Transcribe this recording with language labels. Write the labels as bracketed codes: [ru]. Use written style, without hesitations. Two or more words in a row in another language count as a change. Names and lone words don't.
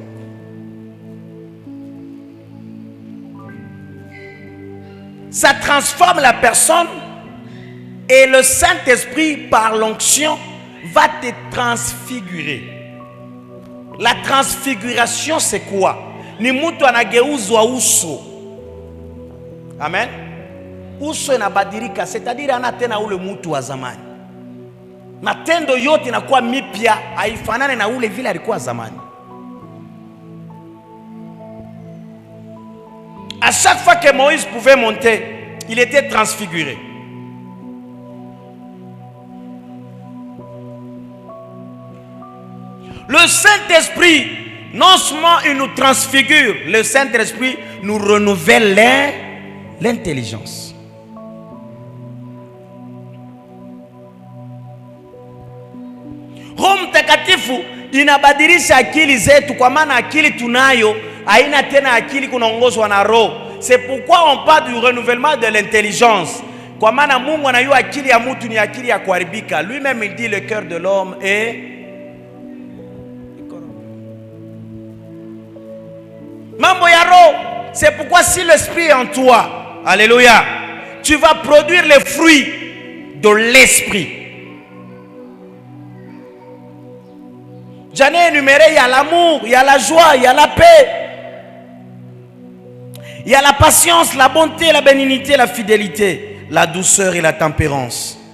[fr] Ça transforme la personne et le Saint-Esprit, par l'onction, va te transfigurer. La transfiguration, c'est quoi? [sw] Ni mtu anageuzwa uso. Amen. Uso inabadilika, c'est-à-dire ana tena ule mtu wa zamani. Matendo yote inakuwa mipya, haifanane na ule vile alikuwa zamani. [fr] À chaque fois que Moïse pouvait monter, il était transfiguré. Le Saint-Esprit, non seulement il nous transfigure, le Saint-Esprit nous renouvelle l'intelligence. [sw] Roho Mtakatifu inabadilisha akili zetu, kwa maana akili tunayo haina tena akili kunaongozwa na roho. [fr] C'est pourquoi on parle du renouvellement de l'intelligence. [sw] Kwa maana Mungu anayua akili ya mtu ni akili ya kuharibika. [fr] Lui-même il dit le cœur de l'homme est [sw] mambo ya roho. [fr] C'est pourquoi si l'esprit est en toi, alléluia, tu vas produire les fruits de l'esprit. J'en ai énuméré, il y a l'amour, il y a la joie, il y a la paix, il y a la patience, la bonté, la bénignité, la fidélité, la douceur et la tempérance.